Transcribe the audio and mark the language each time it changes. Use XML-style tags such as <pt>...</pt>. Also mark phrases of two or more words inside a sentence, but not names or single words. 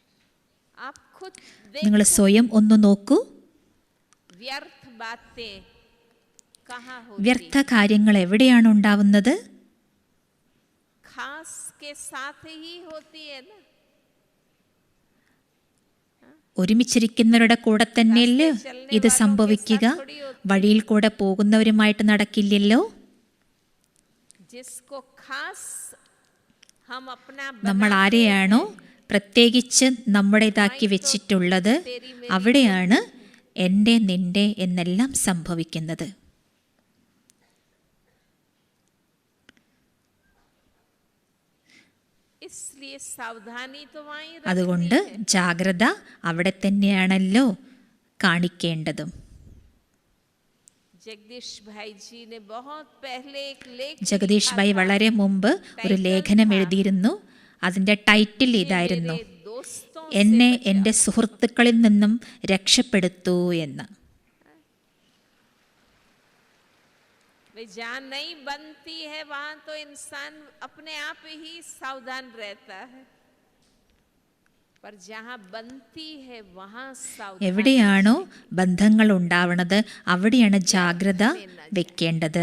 <hi>आप खुद</hi> <ml>നിങ്ങൾ</ml> <hi>देखो,</hi> <ml>സ്വയം ഒന്ന് നോക്കൂ.</ml> <hi>व्यर्थ बातें कहाँ होती</hi> <ml>വ്യർത്ഥ കാര്യങ്ങൾ എവിടെയാണ് ഉണ്ടാവുന്നത്?</ml> <hi>खास के साथ ही होती है ना।</hi> <ml>ഒരുമിച്ചിരിക്കുന്നവരുടെ കൂടെ തന്നെയല്ലേ ഇത് സംഭവിക്കുക? വഴിയിൽ കൂടെ പോകുന്നവരുമായിട്ട് നടക്കില്ലല്ലോ.</ml> <hi>जिसको खास हम अपना</hi> <ml>നമ്മൾ ആരെയാണോ പ്രത്യേകിച്ച് നമ്മുടേതാക്കി വെച്ചിട്ടുള്ളത്, അവിടെയാണ് എൻ്റെ നിൻ്റെ എന്നെല്ലാം സംഭവിക്കുന്നത്.</ml> <hi>इसलिए सावधानी तो वहीं</hi> <ml>അതുകൊണ്ട് ജാഗ്രത അവിടെ തന്നെയാണല്ലോ കാണിക്കേണ്ടതും.</ml> <hi>जगदीश भाई जी ने बहुत पहले एक लेख</hi> <ml>ജഗദീഷ് ഭായ് വളരെ മുമ്പ് ഒരു ലേഖനം എഴുതിയിരുന്നു. അതിൻ്റെ ടൈറ്റിൽ ഇതായിരുന്നു,</ml> <hi>दोस्तों</hi> <ml>എന്നെ എൻ്റെ സുഹൃത്തുക്കളിൽ നിന്നും രക്ഷപ്പെടുത്തൂ എന്ന്.</ml> <hi>वे जहाँ नहीं बनती है वहाँ तो इंसान अपने आप ही सावधान रहता है, पर जहाँ बनती है वहाँ सावधान।</hi> <ml>എവിടെയാണോ ബന്ധങ്ങൾ ഉണ്ടാവണത് അവിടെയാണ് ജാഗ്രത വെക്കേണ്ടത്.</ml>